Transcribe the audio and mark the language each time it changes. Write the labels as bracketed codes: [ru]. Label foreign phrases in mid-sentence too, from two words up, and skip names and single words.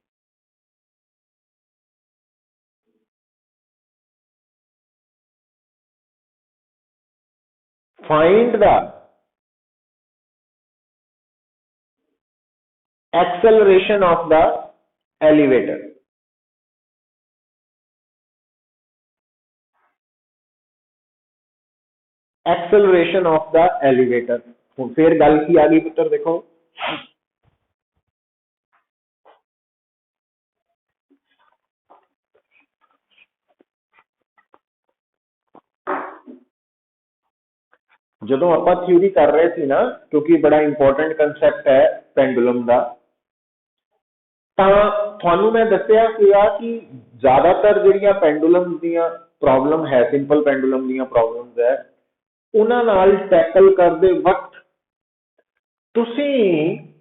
[en] Find the acceleration of the elevator. Acceleration of the elevator. [pa] ਫਿਰ ਗੱਲ ਕੀ ਆ ਗਈ ਪੁੱਤਰ, देखो ਜਦੋਂ ਆਪਾਂ ਥਿਊਰੀ ਕਰ ਰਹੇ ਸੀ ਨਾ, ਕਿਉਂਕਿ ਬੜਾ [en] important concept [pa] ਹੈ ਪੈਂਡੂਲਮ ਦਾ, ਤਾਂ ਤੁਹਾਨੂੰ ਮੈਂ ਦੱਸਿਆ ਸੀਗਾ ਕਿ ਜ਼ਿਆਦਾਤਰ ਜਿਹੜੀਆਂ ਪੈਂਡੂਲਮ ਦੀਆਂ ਪ੍ਰੋਬਲਮ ਹੈ, [en] simple pendulum [pa] ਦੀਆਂ ਪ੍ਰੋਬਲਮਸ ਹੈ, ਉਹਨਾਂ ਨਾਲ ਟੈਕਲ ਕਰਦੇ ਵਕਤ ਤੁਸੀਂ